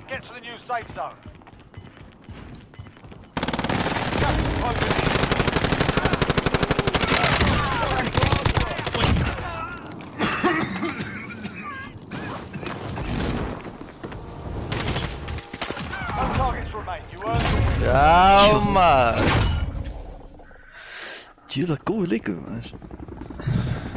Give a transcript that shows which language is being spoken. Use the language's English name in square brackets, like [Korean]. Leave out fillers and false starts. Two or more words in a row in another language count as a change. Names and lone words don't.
[English] Get to the new safe zone. Gas is closing in. No targets remain. You earned the win. [Icelandic] Já, maður. Djú, það er góð leikur, maður.